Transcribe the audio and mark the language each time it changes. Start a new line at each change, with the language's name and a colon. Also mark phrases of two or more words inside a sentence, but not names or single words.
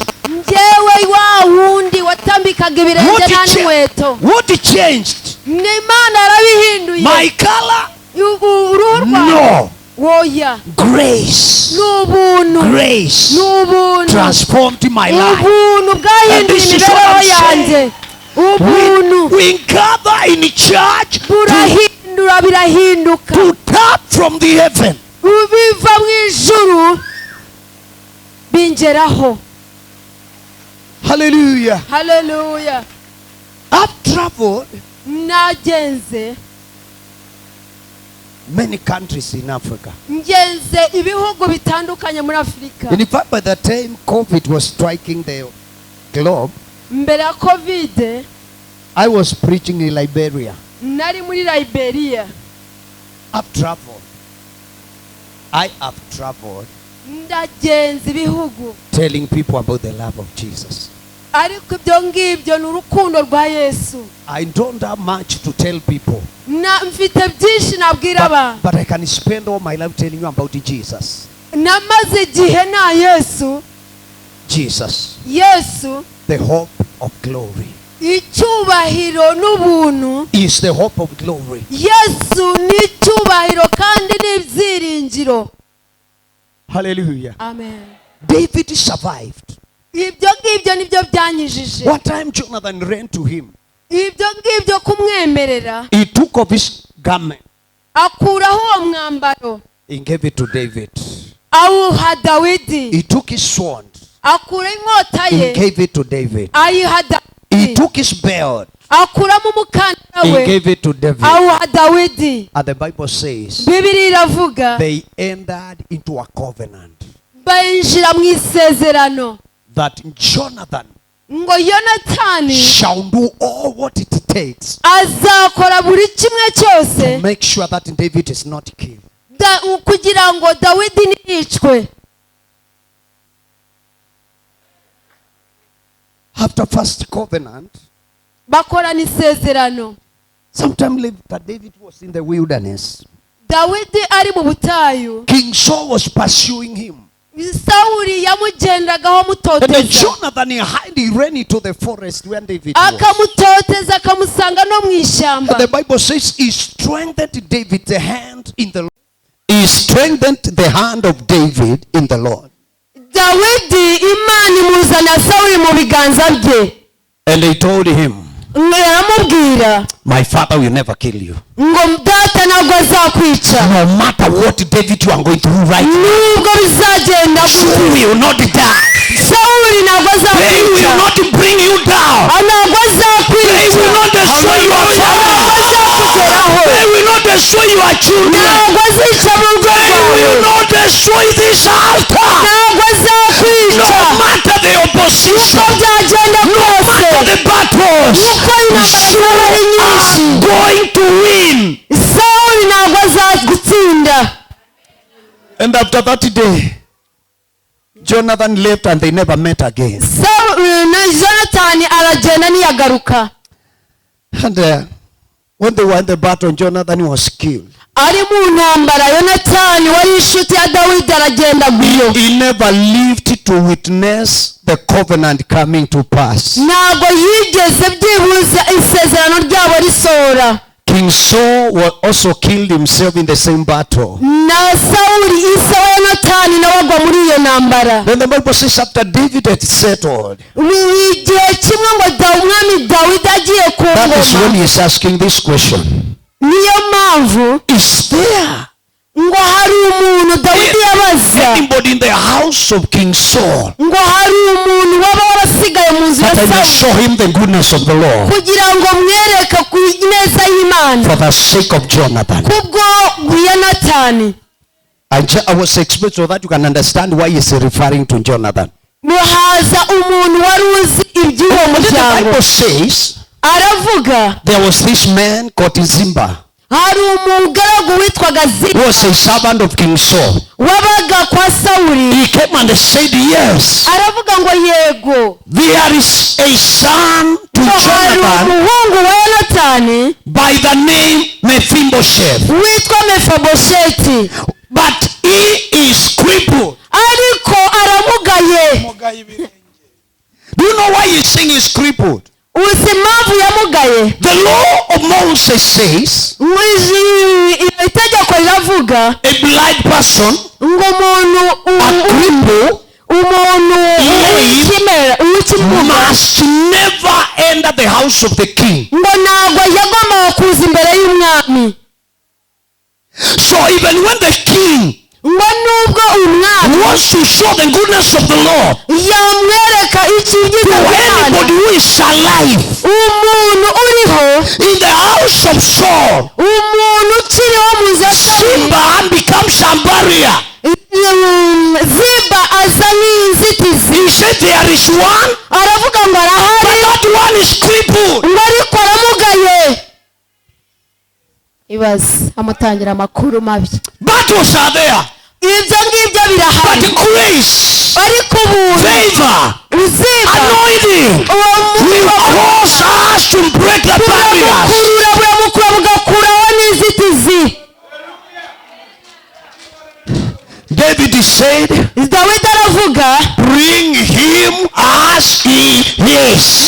Kinyarwanda: Njyewe wa wundi watambikaga ibirenge n'inkweto.
English: What changed?
Kinyarwanda: Ni Imana yarabihinduye.
English: My color?
Kinyarwanda: Uruhu rwawe?
English: No.
Kinyarwanda: Woya.
English: Grace.
Kinyarwanda: N'ubuntu.
English: Grace.
Kinyarwanda: N'ubuntu.
English: Transformed my life.
Kinyarwanda: Ubuntu bwahinduye imibereho yanjye. Ubuntu.
English: We gather in church
Kinyarwanda: burahindura birahinduka.
English: To tap from the heaven.
Kinyarwanda: Ubiva mu ijuru bingeraho. Hallelujah. Hallelujah.
English: I've traveled
Kinyarwanda: nagenze
English: many countries in Africa.
Kinyarwanda: Ngenze ibihugu bitandukanye muri Afrika.
English: In fact, by the time COVID was striking the globe,
Kinyarwanda: mbere ya COVID,
English: I was preaching in Liberia.
Kinyarwanda: Nari muri Liberia.
English: I've traveled. I have traveled.
Kinyarwanda: Ndagenze ibihugu.
English: Telling people about the love of Jesus.
Kinyarwanda: Ariko ibyo ngibyo n'urukundo rwa Yesu.
English: I don't have much to tell people.
Kinyarwanda: Na mfite byinshi nabwira abantu.
English: But I can spend all my life telling you about Jesus.
Kinyarwanda: Namaze igihe na Yesu.
English: Jesus.
Kinyarwanda: Yesu.
English: The hope of glory.
Kinyarwanda: Icyubahiro n'ubuntu.
English: Is the hope of glory.
Kinyarwanda: Yesu ni icyubahiro kandi n'ibyiringiro. Hallelujah. Amen.
English: David survived.
Kinyarwanda: Ibyo ngibyo nibyo byanyijije.
English: One time Jonathan ran to him.
Kinyarwanda: Ibyo ngibyo kumwemerera.
English: He took off his garment.
Kinyarwanda: Akuraho uwo mwambaro.
English: He gave it to David.
Kinyarwanda: Awuha Dawidi.
English: He took his sword.
Kinyarwanda: Akura inkota ye.
English: He gave it to David.
Kinyarwanda: Ayiha Dawidi.
English: He took his belt.
Kinyarwanda: Akuramo umukandara we.
English: He gave it to David.
Kinyarwanda: Awuha Dawidi.
English: And the Bible says
Kinyarwanda: Bibiliya iravuga
English: they entered into a covenant
Kinyarwanda: bayinjira mu isezerano
English: that Jonathan
Kinyarwanda: ngo Yonatani
English: shall do all what it takes
Kinyarwanda: azakora buri kimwe cyose
English: to make sure that David is not killed.
Kinyarwanda: Kugira ngo Dawidi ntiyicwe.
English: After first covenant,
Kinyarwanda: bakorana isezerano.
English: sometime later David was in the wilderness.
Kinyarwanda: Dawidi ari mu butayu.
English: King Saul was pursuing him.
Kinyarwanda: Sauli yamugendagaho
English: And
Kinyarwanda: mutoteza.
English: Jonathan he ran into the forest where David was.
Kinyarwanda: Akamutoteza akamusanga no mu ishyamba.
English: And the Bible says he strengthened David's hand in the Lord. He strengthened the hand of David in the Lord.
Kinyarwanda: Dawidi Imana imuzana Sauli mu biganza bye.
English: And they told him,
Kinyarwanda: Aramubwira,
English: my father will never kill you.
Kinyarwanda: ngo data ntabwo azakwica.
English: No matter what David you are going through right now,
Kinyarwanda: nubwo bizagenda
English: you will not die.
Kinyarwanda: Sauli ntabwo
English: They will
Kinyarwanda: azakwica.
English: not bring you down.
Kinyarwanda: Ntabwo azakwica.
English: They will not destroy your family. They will not destroy your children.
Kinyarwanda: Ntabwo azica mu rugo
English: They
Kinyarwanda: rwawe.
English: will not destroy this altar.
Kinyarwanda: Ntabwo azakwica.
English: No matter the opposition,
Kinyarwanda: uko byagenda
English: no
Kinyarwanda: kose.
English: matter the battles,
Kinyarwanda: uko intambara
English: you
Kinyarwanda: zaba ari nyinshi.
English: are going to win.
Kinyarwanda: Sauli ntabwo azagutsinda.
English: And after that day, Jonathan left and they never met again.
Kinyarwanda: Jonathan aragenda ntiyagaruka.
English: And when they were in the battle, Jonathan was killed.
Kinyarwanda: Ari mu ntambara Yonatani wari inshuti ya Dawidi aragenda guyo.
English: He never lived to witness the covenant coming to pass.
Kinyarwanda: Ntabwo yigeze byibuza isezerano ryabo risohora.
English: King Saul was also killed himself in the same battle.
Kinyarwanda: Na Sauli isa wa Yonatani nawe agwa muri iyo ntambara.
English: Then the Bible says after David had settled,
Kinyarwanda: Igihe kimwe ngo umwami Dawidi agiye ku
English: that is when
Kinyarwanda: ngoma.
English: he is asking this question.
Kinyarwanda: Niyo mpamvu
English: Is there
Kinyarwanda: ngo hari umuntu Dawidi yabaza
English: anybody in the house of King Saul
Kinyarwanda: ngo hari umuntu waba warasigaye mu nzu ya
English: that I may
Kinyarwanda: Sauli
English: show him the goodness of the Lord
Kinyarwanda: kugira ngo mwereke ku neza y'Imana
English: for the sake of Jonathan?
Kinyarwanda: kubwo Yonatani.
English: I was explained so that you can understand why he is referring to Jonathan.
Kinyarwanda: Muhaza umuntu wari uzi iby'uwo
English: And then the
Kinyarwanda: muryango
English: Bible says
Kinyarwanda: aravuga
English: there was this man called Zimba.
Kinyarwanda: hari umugaragu witwaga Ziba
English: was a servant of King Saul.
Kinyarwanda: wabaga kwa Sawuli.
English: He came and said, yes,
Kinyarwanda: aravuga ngo yego
English: there is a son to
Kinyarwanda: hari
English: Jonathan
Kinyarwanda: umuhungu wa Yonatani
English: by the name Mephibosheth,
Kinyarwanda: witwa Mefibosheti,
English: but he is crippled.
Kinyarwanda: ariko aramugaye.
English: Do you know why he's saying he's crippled?
Kinyarwanda: uzi impamvu yamugaye?
English: The law of Moses says
Kinyarwanda: itegeko riravuga
English: a blind person,
Kinyarwanda: ngo
English: a cripple,
Kinyarwanda: umuntu
English: must never enter the house of the king.
Kinyarwanda: ngo ntabwo yagombaga kuza imbere y'umwami.
English: So even when the king
Kinyarwanda: ngo nubwo umwami
English: wants to show the goodness of the Lord
Kinyarwanda: yamwereka icyiza
English: to
Kinyarwanda: cy'Imana,
English: anybody who is alive
Kinyarwanda: umuntu uriho
English: in the house of Saul,
Kinyarwanda: umuntu ukiriho mu nzu ya Sawuli,
English: Ziba becomes a barrier.
Kinyarwanda: Ziba aza n'inzitizi.
English: He said there is one,
Kinyarwanda: aravuga ngo
English: but
Kinyarwanda: arahari,
English: that one is crippled.
Kinyarwanda: ngo ariko aramugaye. ibaze amutangira amakuru mabi.
English: Battles are there,
Kinyarwanda: ibyo ngibyo birahari,
English: but grace,
Kinyarwanda: ariko ubuntu,
English: favor,
Kinyarwanda: uziba
English: anointing will cause us to break the barriers.
Kinyarwanda: buramukura bugakuraho n'inzitizi.
English: David said,
Kinyarwanda: Dawidi aravuga,
English: bring him as he is.